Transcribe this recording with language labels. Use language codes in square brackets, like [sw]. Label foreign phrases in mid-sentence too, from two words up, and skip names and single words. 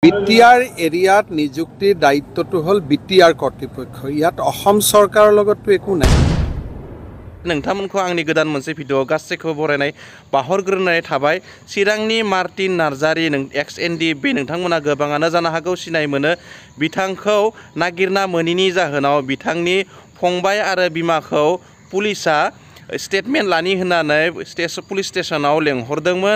[as] BTR এৰিয়াত নিযুক্তিৰ দায়িত্বটো হ'ল BTR কৰ্তৃপক্ষ ইয়াত অসম চৰকাৰৰ লগতটো একো নাই [brx] नोंथांमोनखौ आंनि गोदान मोनसे भिडिअ गासैखौबो बरायनाय बाहरग्रोनाय थाबाय चिरांनि मार्टिन नार्जारी XNDB नोंथांमोना गोबाङानो जानो हागौ सिनाय मोनो बिथांखौ नागिरना मोनिनि जाहोनाव बिथांनि फंबाय आरो बिमाखौ पुलिसा स्टेटमेन्ट लानि होननानै पुलिस स्टेशनाव लेंहरदोंमोन